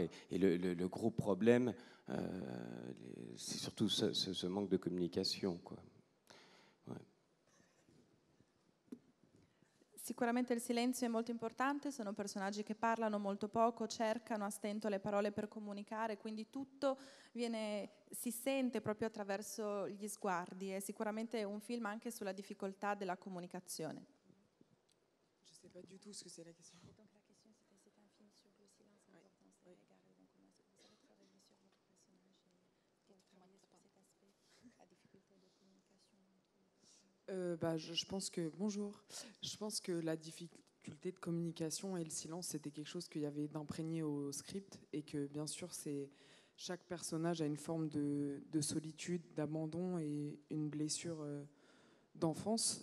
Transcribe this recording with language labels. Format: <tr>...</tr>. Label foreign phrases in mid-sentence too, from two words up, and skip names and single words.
<fr>Et le gros problème, c'est surtout ce manque de communication, quoi. Ouais.</fr> <it>Sicuramente il silenzio è molto importante, sono personaggi che parlano molto poco, cercano a stento le parole per comunicare, quindi tutto si sente proprio attraverso gli sguardi. È sicuramente un film anche sulla difficoltà della comunicazione.</it> <fr>Je ne sais pas du tout ce que c'est la question. Donc la question c'était un film sur le silence, l'importance des regards, et donc comment est-ce que vous avez travaillé sur votre personnage et travaillé sur cet aspect, la difficulté de communication entre les personnages. Je pense que la difficulté de communication et le silence, c'était quelque chose qu'il y avait d'imprégné au script, et que bien sûr, chaque personnage a une forme de solitude, d'abandon et une blessure d'enfance.</fr>